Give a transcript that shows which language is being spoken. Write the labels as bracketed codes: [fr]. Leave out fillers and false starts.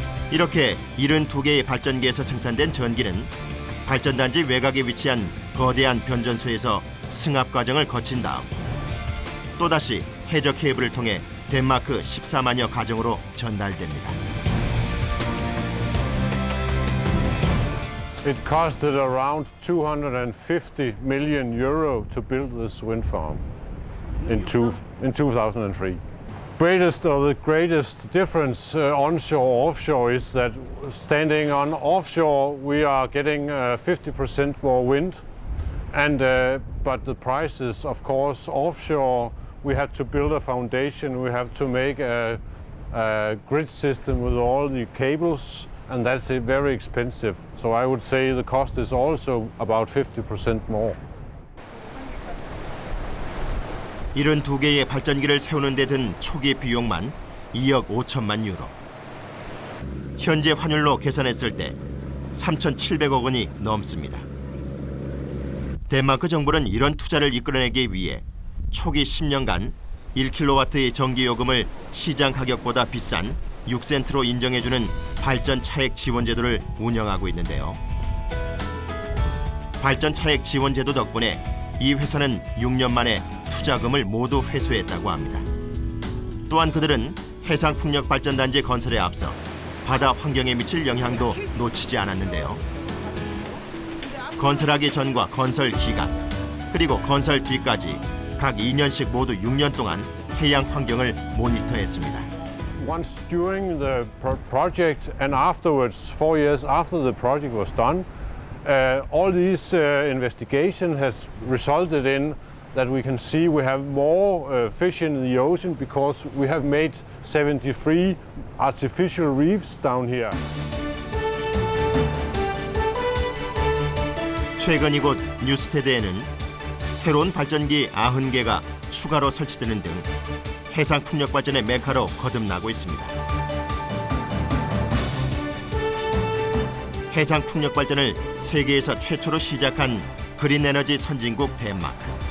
[ko] 이렇게 72개의 발전기에서 생산된 전기는 발전단지 외곽에 위치한 거대한 변전소에서 승합 과정을 거친 다음 또다시 해저 케이블을 통해 덴마크 14만여 가정으로 전달됩니다. [en] It costed around 250 million euro to build this wind farm in 2003. The greatest difference onshore offshore is that standing on offshore we are getting 50% more wind, and but the prices, of course, offshore we have to build a foundation, we have to make a grid system with all the cables. And that's very expensive. So I would say the cost is also about 50% more. [ko] 72개의 발전기를 세우는 데 든 초기 비용만 2억 5천만 유로. 현재 환율로 계산했을 때 3,700억 원이 넘습니다. 덴마크 정부는 이런 투자를 이끌어내기 위해 초기 10년간 1kW의 전기 요금을 시장 가격보다 비싼 6센트로 인정해주는 발전 차액 지원 제도를 운영하고 있는데요. 발전 차액 지원 제도 덕분에 이 회사는 6년 만에 투자금을 모두 회수했다고 합니다. 또한 그들은 해상 풍력 발전단지 건설에 앞서 바다 환경에 미칠 영향도 놓치지 않았는데요. 건설하기 전과 건설 기간, 그리고 건설 뒤까지 각 2년씩 모두 6년 동안 해양 환경을 모니터했습니다. [en] Once during the project and afterwards, 4 years after the project was done, all these investigation has resulted in that we can see we have more fish in the ocean because we have made 73 artificial reefs down here. [ko] 최근 이곳 뉴스테드에는 새로운 발전기 90개가 추가로 설치되는 등 해상 풍력 발전의 메카로 거듭나고 있습니다. 해상 풍력 발전을 세계에서 최초로 시작한 그린 에너지 선진국 덴마크.